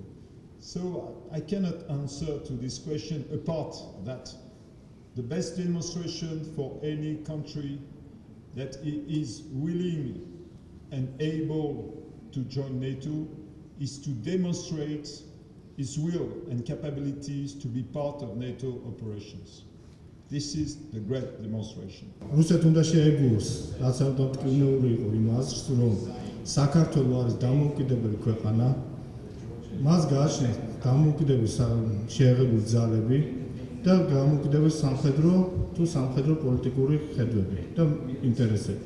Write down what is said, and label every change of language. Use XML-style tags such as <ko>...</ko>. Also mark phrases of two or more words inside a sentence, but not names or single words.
<en>So I cannot answer to this question apart that the best demonstration for any country that is willing and able to join NATO is to demonstrate its will and capabilities to be part of NATO operations. This is the great demonstration.</en> <ka>რუსეთ უნდა შეეგუოს, რაც ავტომატიური იყო იმ აზრს, რომ საქართველო არის დამოუკიდებელი ქვეყანა, მას გააჩნია დამოუკიდებელი შეერთებული ძალები და დამოუკიდებელი სამხედრო თუ სამხედრო პოლიტიკური ხედვები და ინტერესები.</ka>